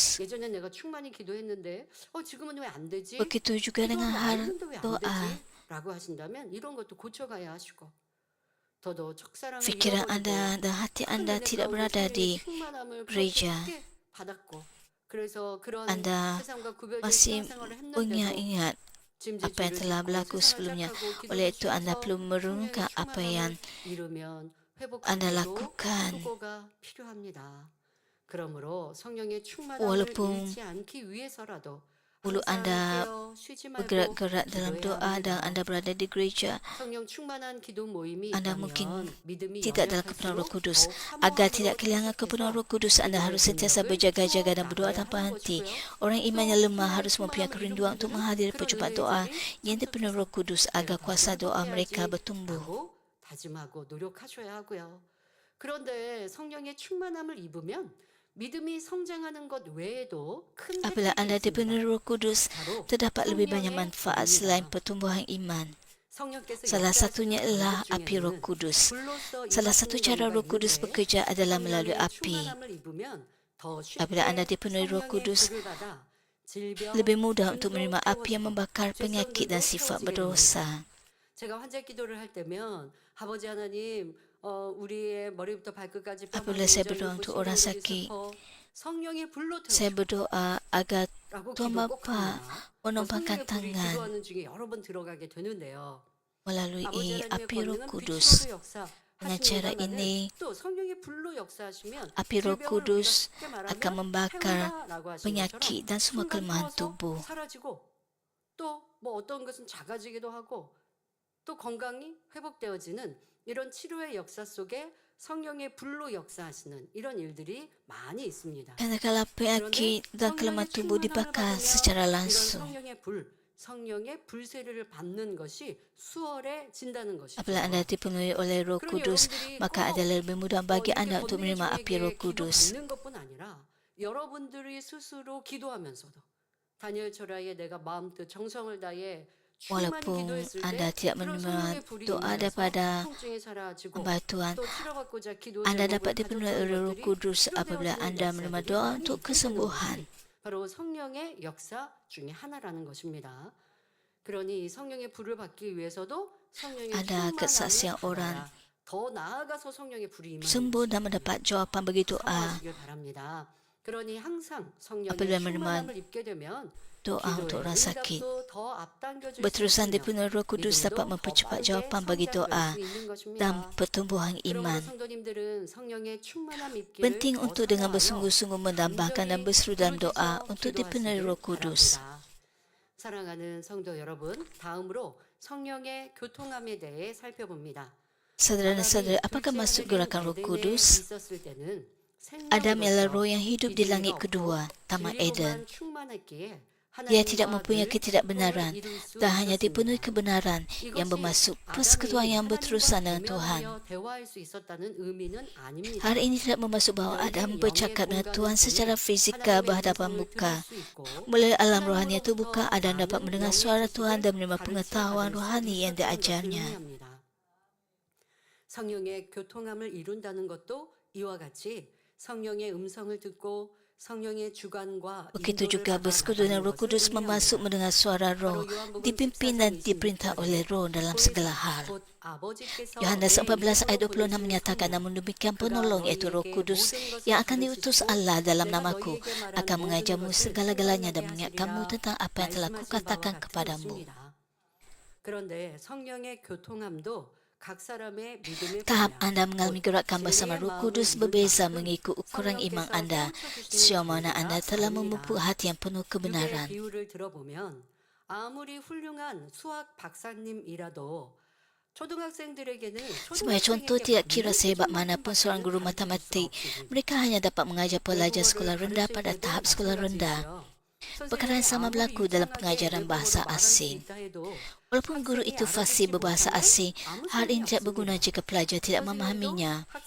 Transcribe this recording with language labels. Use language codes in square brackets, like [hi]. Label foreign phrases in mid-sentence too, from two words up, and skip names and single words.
[ko] 예전에 내가 충만히 기도했는데 지금은 왜 안 되지? [ms] Begitu juga dengan [ko] 기도하고 [ms] hal [ko] 있는데 왜 안 [ms] doa. [ko] 되지? 라고 하신다면 이런 것도 고쳐가야 하시고 더더 첫사랑을 [ms] Fikiran [ko] 잃어버리고 [ms] anda dan hati [ko] 큰 [ms] anda [ko] 은혜 [ms] tidak [ko] 가운데 [ms] berada [ko] 성령의 [ms] di [ko] 충만함을 그렇게 [ms] gereja. [ko] 크게 받았고 그래서 그런 [ms] Anda [ko] 세상과 구별된 [ms] masih [ko] 신앙생활을 했는데도 [ms] mengingat apa yang telah berlaku sebelumnya. Oleh itu anda perlu merenungkan apa yang anda lakukan. [ko] 그러므로 성령의 충만함을 [ms] Walaupun [ko] 잃지 않기 위해서라도 [ms] mulut [ko] 항상 [ms] anda [ko] 깨어 쉬지 말고 [ms] bergerak-gerak dalam [ko] 기도해야 [ms] doa dan [ko] 합니다. [ms] anda berada di gereja, [ko] 성령 충만한 기도 모임이 [ms] anda [ko] 있다면 [ms] mungkin [ko] 믿음이 [ms] tidak dalam kepenuhan Roh [ko] 연약할수록 [ms] Kudus. [ko] 더욱 [ms] Agar [ko] 사모함으로 [ms] tidak kehilangan kepenuhan Roh Kudus, anda harus sentiasa berjaga-jaga dan berdoa tanpa henti. Orang iman yang lemah harus mempunyai kerinduan untuk menghadiri perjumpaan doa yang dipenuhi Roh Kudus agar kuasa doa mereka bertumbuh. [ko] 하고 다짐하고 노력하셔야 하고요. 그런데 성령의 충만함을 입으면 믿음이 성장하는 것 외에도 큰 [ms] Apabila [ko] 혜택이 [ms] anda [ko] 있습니다. [ms] dipenuhi Roh Kudus, [ko] 바로 [ms] terdapat lebih banyak [ko] 성령의 [ms] manfaat [ko] 불입니다. [ms] selain pertumbuhan iman. [ko] 성령께서 [ms] Salah satunya [ko] 역사하시는 [ms] ialah [ko] 방법 [ms] api Roh [ko] 중에는 [ms] Kudus. [ko] 불로써 [ms] Salah satu [ko] 임하시는 [ms] cara [ko] 경우가 [ms] Roh Kudus [ko] 있는데 [ms] bekerja adalah melalui [ko] 성령의 [ms] api. [ko] 충만함을 입으면 더 쉽게 [ms] Apabila anda dipenuhi Roh [ko] 성령의 [ms] Kudus, [ko] 불을 받아 질병, [ms] lebih mudah untuk [ko] 근도 [ms] menerima api yang [ko] 태워지고 [ms] membakar penyakit dan [ko] 죄성들도 [ms] sifat [ko] 태워지게 [ms] berdosa. [ko] 됩니다. 제가 환자 기도를 할 때면 아버지 하나님 우리의 머리부터 발끝까지 [ms] Apabila saya berdoa untuk orang sakit, [ko] 성령의 불로 [ms] saya berdoa agar [ko] 태우라고 [ms] Tuhan [ko] 기도 꼭 [ms] Bapa [ko] 합니다. [ms] menumpangkan [ko] 성령의 불이 [ms] tangan [ko] 기도하는 중에 여러 번 들어가게 되는데요. [ms] melalui [ko] 아버지 하나님의 [ms] api Roh [ko] 권능은 [ms] Kudus. [ko] 빛으로 역사 [ms] Dengan cara [ko] 하십니다마는 [ms] ini, [ko] 또 성령의 불로 역사하시면 [ms] api Roh [ko] 질병을 우리가 [ms] Kudus [ko] 쉽게 말하면 [ms] akan membakar [ko] 태운다라고 하신 [ms] penyakit dan semua [ko] 것처럼 [ms] kelemahan [ko] 순간 태워서 [ms] tubuh. [ko] 사라지고 또 뭐 어떤 것은 작아지기도 하고 또 건강이 회복되어지는 이런 치료의 역사 속에 성령의 불로 역사하시는 이런 일들이 많이 있습니다. [ms] Kadang-kala penyakit dan kelemahan tubuh dibakar secara [ko] 이런 [ms] langsung. [ko] 성령의 불세례를 받는 것이 수월해진다는 것이죠. [ms] Apabila anda dipenuhi oleh Roh [ko] 그러니 [ms] Kudus, [ko] 여러분들이 [ms] maka adalah lebih mudah bagi [ko] 이렇게 [ms] anda untuk [ko] 권능의 [ms] menerima api Roh [ko] 저에게 [ms] Kudus. [ko] 기도받는 것뿐 아니라 여러분들이 스스로 기도하면서도 다니엘 철학에 내가 마음 뜻 정성을 다해 충만히 [ms] Walaupun [ko] 기도했을 [ms] anda [ko] 때 [ms] tidak [ko] 그런 [ms] menerima [ko] 성령의 불이 [ms] doa [ko] 임하여서 [ms] daripada [ko] 통증이 사라지고 [ms] hamba Tuhan, [ko] 또 치료받고자 기도 [ms] anda [ko] 제목을 [ms] dapat dipenuhi oleh Roh [ko] 가졌던 [ms] Kudus [ko] 것들이 [ms] apabila [ko] 치료되어지는 [ms] anda menerima [ko] 역사들이 [ms] doa [ko] 많이 [ms] untuk [ko] 있다는 [ms] kesembuhan. [ko] 것이 바로 성령의 역사 중에 하나라는 것입니다. 그러니 이 성령의 불을 받기 위해서도 성령의 [ms] Ada kesaksian [ko] 충만함을 [ms] orang [ko] 받아야 더 나아가서 성령의 불이 임하는 [ms] sembuh dan mendapat jawapan bagi doa. [ko] 사모하시길 바랍니다. 그러니 항상 성령의 [ms] Apabila menerima [ko] 충만함을 입게 되면 [ms] doa untuk orang sakit, [ko] 응답도 더 앞당겨질 수 [ms] berterusan [ko] 있으며 [ms] dipenuhi Roh Kudus [ko] 믿음도 [ms] dapat [ko] 더 [ms] mempercepat [ko] 빠르게 [ms] jawapan bagi [ko] 성장될 [ms] doa [ko] 수 있는 것입니다. [ms] dan pertumbuhan [ko] 그러므로 [ms] iman. [ko] 성도님들은 성령의 충만함 입기를 [ms] Penting [ko] 더 [ms] untuk dengan [ko] 사모하여 [ms] bersungguh-sungguh mendambahkan dan berseru dalam doa [ko] 부르짖어 [ms] untuk dipenuhi [ko] 기도하시길 [ms] Roh Kudus. [ko] 바랍니다. 사랑하는 성도 여러분, 다음으로 성령의 교통함에 대해 살펴봅니다. [ms] Saudara-saudara, apakah maksud gerakan Roh Kudus? [ko] 있었을 때는 [ms] Adam ialah [ko] 생명으로서 [ms] roh yang hidup di langit [ko] 기준이 [ms] kedua, [ko] 없고 [ms] Taman [ko] 진리로만 [ms] Eden. [ko] 충만했기에 [ms] Dia tidak [ko] 하나님과 [ms] mempunyai [ko] 늘 [ms] ketidakbenaran [ko] 소통을 이룰 수 [ms] dan hanya [ko] 있었습니다. [ms] dipenuhi kebenaran yang [ko] 이것이 [ms] bermaksud [ko] 아담이 [ms] persekutuan yang berterusan dengan [ko] 하나님과 [ms] Tuhan. [ko] 대면하여 대화할 수 있었다는 의미는 아닙니다. [ms] Hal ini tidak bermaksud bahawa Adam bercakap dengan Tuhan secara fizikal berhadapan muka. Melalui alam rohani yang terbuka, Adam dapat mendengar suara Tuhan dan menerima pengetahuan rohani yang diajarnya. [ko] 성령의 교통함을 이룬다는 것도 이와 같이 성령의 음성을 듣고 성령의 주관과 [ms] Begitu juga bersekutu dengan Roh Kudus memasuk mendengar suara Roh, dipimpin dan diperintah oleh Roh dalam segala hal. Yohanes 14 ayat 26 menyatakan, namun demikian penolong iaitu Roh Kudus yang akan diutus Allah dalam namaku akan mengajarmu segala-galanya dan mengingatkanmu tentang apa yang telah kukatakan kepadamu. [ko] 그런데 성령의 교통함도 각 사람의 믿음에 [ms] Tahap [ko] 따라 [ms] anda mengalami gerakan bersama Roh Kudus berbeza mengikut ukuran iman anda. Sejauh mana anda telah memupuk hati yang penuh kebenaran. [ko] 비유를 들어보면 아무리 훌륭한 수학 박사님이라도 초등학생들에게는 [ms] Sebagai contoh, tidak kira sehebat manapun seorang guru matematik, mereka hanya dapat mengajar pelajar sekolah rendah pada tahap sekolah rendah. Perkara yang sama berlaku dalam pengajaran bahasa asing. Walaupun guru itu fasih berbahasa asing, hal ini tidak berguna jika pelajar tidak memahaminya.